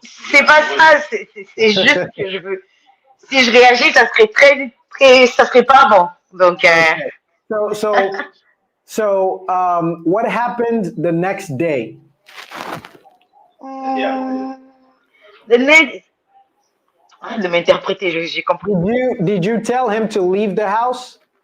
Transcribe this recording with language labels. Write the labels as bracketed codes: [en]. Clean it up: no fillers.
[fr] C'est pas ça, c'est juste que je veux. Si je réagis, ça serait ça serait pas bon. Donc, [en] Okay. What happened the next day? the next, [fr] de m'interpréter, j'ai compris. [en] Did you tell him to leave the house?